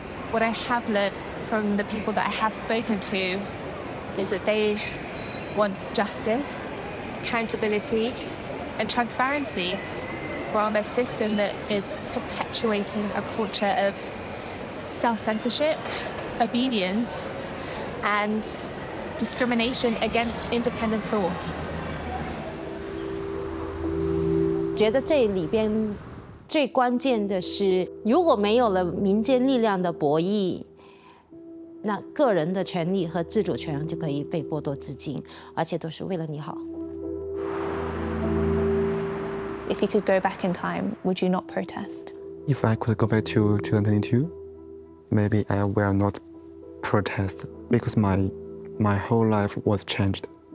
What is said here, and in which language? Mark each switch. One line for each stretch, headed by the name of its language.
English: What I have learned from the people that I have spoken to is that they want justice, accountability, and transparency from a system that is perpetuating a culture of self-censorship, obedience, and discrimination against independent thought.
Chinese: 觉得这里边最关键的是，如果没有了民间力量的博弈，那个人的权利和自主权就可以被剥夺至今，而且都是为了你好。
English: If you could go back in time, would you not protest? If I could go back to 2022, maybe I will not protest because my whole life was changed.